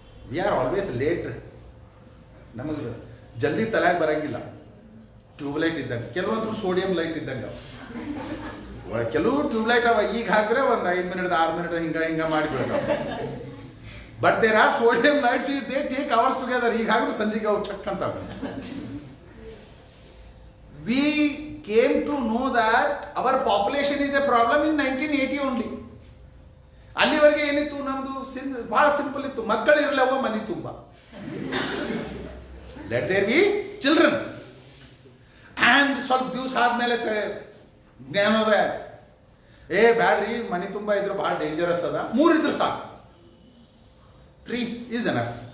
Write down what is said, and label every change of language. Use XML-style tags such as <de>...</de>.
<en>We are always late.</en> <kn>ನಮಗೆ ಜಲ್ದಿ ತಲೆಗೆ ಬರಂಗಿಲ್ಲ. ಟ್ಯೂಬ್ಲೈಟ್ ಇದ್ದಂಗೆ, ಕೆಲವೊಂದು ಸೋಡಿಯಂ ಲೈಟ್ ಇದ್ದಂಗೆ. ಕೆಲವು ಟ್ಯೂಬ್ಲೈಟ್ ಅವ, ಈಗ ಹಾಕಿದ್ರೆ ಒಂದು 5 ಮಿನಿಟ್ 6 ಮಿನಿಟ್ ಹಿಂಗೆ ಮಾಡಿಬಿಡ್ತಾವ.</kn> <en>But there are sodium lights, they take hours together.</en> <kn>ಈಗ ಹಾಕಿದ್ರೆ ಸಂಜೆಗೆ ಅವು ಚೆಕ್ ಅಂತ.</kn> <en>We came to know that our population is a problem in 1980 only.</en> <kn>ಅಲ್ಲಿವರೆಗೆ ಏನಿತ್ತು ನಮ್ದು ಬಹಳ ಸಿಂಪಲ್ ಇತ್ತು, ಮಕ್ಕಳಿರಲವ ಮನೆ ತುಂಬ,</kn> <en>Let there be children.</en> <kn>And ಸ್ವಲ್ಪ ದಿವಸ ಆದ್ಮೇಲೆ ಜ್ಞಾನೋದಯ, ಬ್ಯಾಡ್ರಿ ಮನೆ ತುಂಬ ಇದ್ರು ಭಾಳ ಡೇಂಜರಸ್ ಅದ, 3 ಇದ್ರೆ ಸಾಕು.</kn> <en>3 is enough.</en>